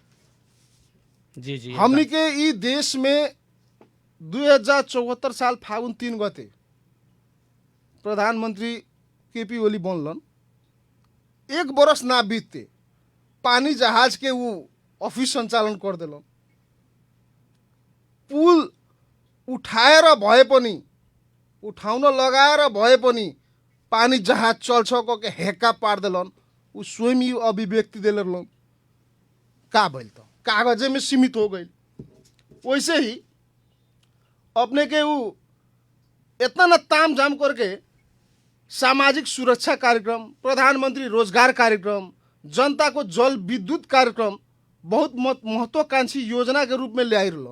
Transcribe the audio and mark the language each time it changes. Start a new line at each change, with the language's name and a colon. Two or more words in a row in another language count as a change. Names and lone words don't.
Bhojpuri: जी जी हमनी के ई देश में 2074 साल फागुन 3 गते प्रधानमंत्री केपी ओली बनलन, एक बरस ना बीतते पानी जहाज के वो ऑफिस संचालन कर दिलन।
Nepali: पुल उठाएर भए पनि उठाउन लगाएर भए पनि पानी जहाज चल्छ के हेक्का पार्देलन,
Bhojpuri: उ स्वयं ही अभिव्यक्ति दिलन। का भइल त कागजे में सीमित हो गई। वैसे ही अपने के उ इतना न ताम झाम करके सामाजिक सुरक्षा कार्यक्रम, प्रधानमंत्री रोजगार कार्यक्रम, जनता को जल विद्युत कार्यक्रम बहुत महत्वाकांक्षी योजना के रूप में ले आइरल।